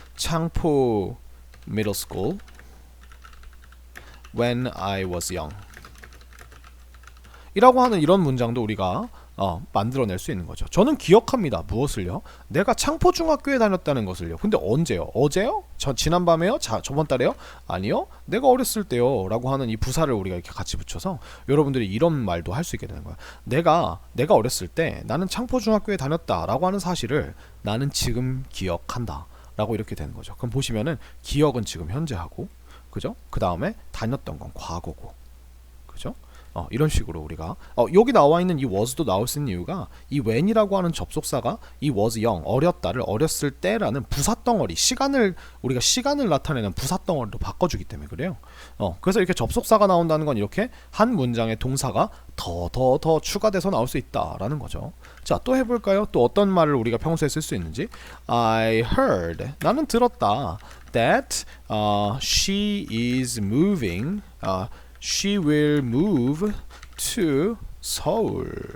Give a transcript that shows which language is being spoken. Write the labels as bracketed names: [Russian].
[English] 창포 middle school when I was young. [Korean] 이라고 하는 이런 문장도 우리가 만들어낼 수 있는 거죠. 저는 기억합니다. 무엇을요? 내가 창포중학교에 다녔다는 것을요. 근데 언제요? 어제요? 지난밤에요? 저번 달에요? 아니요. 내가 어렸을 때요. 라고 하는 이 부사를 우리가 이렇게 같이 붙여서 여러분들이 이런 말도 할 수 있게 되는 거예요. 내가 어렸을 때 나는 창포중학교에 다녔다 라고 하는 사실을 나는 지금 기억한다 라고 이렇게 되는 거죠. 그럼 보시면은 기억은 지금 현재하고, 그죠? 그 다음에 다녔던 건 과거고, 그죠? 이런 식으로 우리가 여기 나와 있는 이 was도 나올 수 있는 이유가 이 when이라고 하는 접속사가 이 was young, 어렸다를 어렸을 때라는 부사덩어리, 우리가 시간을 나타내는 부사덩어리로 바꿔주기 때문에 그래요. 그래서 이렇게 접속사가 나온다는 건 이렇게 한 문장에 동사가 더 추가돼서 나올 수 있다라는 거죠. 자, 또 해볼까요? 또 어떤 말을 우리가 평소에 쓸 수 있는지. [English] I heard, [Korean] 나는 들었다. [English] That she is moving, she will move to Seoul.